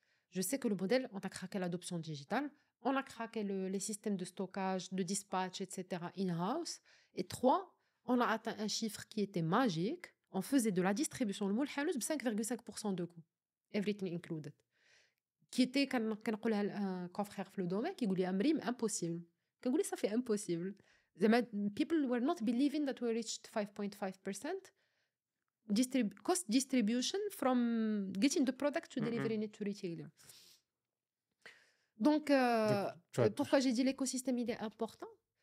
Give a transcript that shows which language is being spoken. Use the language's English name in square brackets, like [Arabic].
[French] Je sais que le modèle, on a craqué l'adoption digitale, on a craqué les systèmes de stockage, de dispatch, etc. in-house. Et 3, on a atteint un chiffre qui était magique. On faisait de la distribution, le moule de 5,5% de coût. [English] Everything included. [French] Qui était, [Arabic] كنقولها [French] un confrère في le domaine, qui dit Amrim, impossible. [Arabic] كنقول [French] ça fait impossible. [English] People were not believing that we reached 5.5% cost distribution from getting the product to delivering it to retailer. [French] Donc, tu vois, pourquoi j'ai dit l'écosystème il est important?